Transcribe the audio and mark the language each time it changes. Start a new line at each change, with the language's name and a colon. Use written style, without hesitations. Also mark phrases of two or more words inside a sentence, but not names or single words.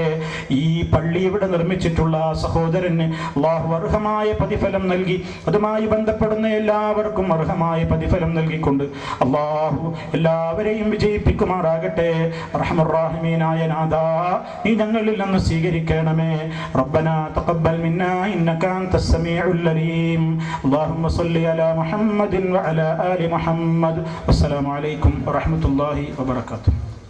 Malayalam: ഈ പള്ളി ഇവിടെ നിർമ്മിച്ചിട്ടുള്ള ആ സഹോദരന് അല്ലാഹു അർഹമായ പ്രതിഫലം നൽകി അതുമായി ബന്ധപ്പെടുന്ന എല്ലാവർക്കും അർഹമായ പ്രതിഫലം നൽകിക്കൊണ്ട് അല്ലാഹു എല്ലാവരെയും വിജയിപ്പിക്കുമാറാകട്ടെ.
Arabic: أرحم الراحمين
Malayalam: നാഥാ, നീ ഞങ്ങളിൽ നിന്ന് സ്വീകരിക്കണമേ.
Arabic: ربنا تقبل منا إنك أنت السميع العليم. അല്ലാഹുമ്മ صل على محمد وعلى آل محمد. والسلام عليكم ورحمة الله وبركاته.